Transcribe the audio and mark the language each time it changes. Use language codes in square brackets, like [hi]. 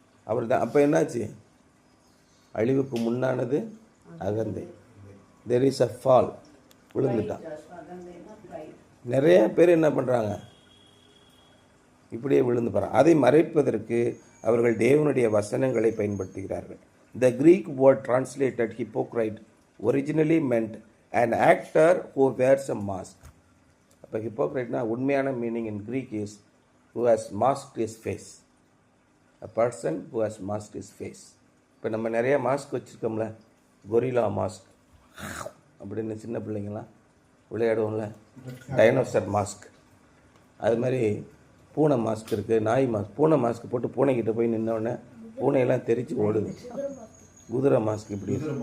[ta] அவர் தான் அப்போ என்னாச்சு? அழிவுக்கு முன்னானது அகந்தை. [en] There is a fall. [ta] விழுந்துட்டான். நிறைய பேர் என்ன பண்ணுறாங்க? இப்படியே விழுந்து போகிறாங்க. அதை மறைப்பதற்கு அவர்கள் தேவனுடைய வசனங்களை பயன்படுத்துகிறார்கள். [en] The Greek word translated hypocrite originally meant an actor who wears a mask. [ta] அப்போ ஹிப்போக்ரைட்னா உண்மையான [en] Meaning in Greek is who has masked his face. A person who has masked his face. [ta] இப்போ நம்ம நிறைய மாஸ்க் வச்சுருக்கோம்ல, கொரில்லா மாஸ்க் அப்படின்னு சின்ன பிள்ளைங்களாம் விளையாடுவோம்ல, dinosaur mask, அது மாதிரி பூனை மாஸ்க் இருக்குது, நாய் மாஸ்க். பூனை மாஸ்க் போட்டு பூனைக்கிட்ட போய் நின்னோடனே பூனையெல்லாம் தெரிச்சு ஓடுது. குதிரை மாஸ்க் இப்படி.